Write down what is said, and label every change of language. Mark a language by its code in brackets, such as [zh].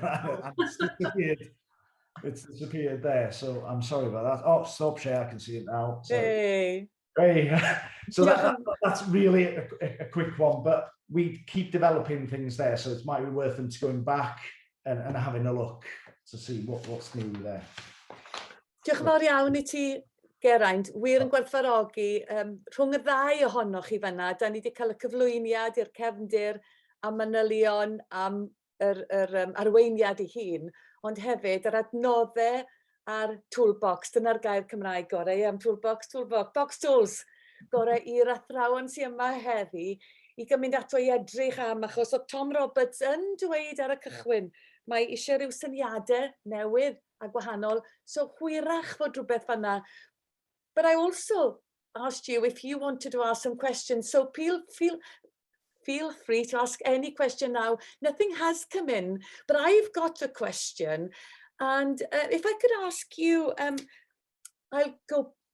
[en] And it's disappeared. It's disappeared there. So I'm sorry about that. Oh, stop share. I can see it now. So, Hey. So that's really a quick one, but we keep developing things there. So it might be worth them to going back and having a look to see what's new there. [cy] Diolch yn fawr iawn I ti, Geraint. Wir yn gwerthfawrogi rhwng y ddau ohonoch chi fanna. Da ni wedi cael y cyflwyniad i'r cefndir a manylion am yr arweiniad ei hun, ond hefyd yr adnoddau a'r toolbox. Dyna'r gair Cymraeg gorau am toolbox, box tools gorau i'r athrawon sy'n yma heddi i gymryd ato i edrych am, achos o Tom Roberts yn dweud ar y cychwyn, mae eisiau rhyw syniadau newydd a gwahanol, so hwyrach fod rhywbeth fanna. [en] But I also asked you if you wanted to ask some questions, so feel free to ask any question now. Nothing has come in, but I've got a question. And if I could ask you, I'll go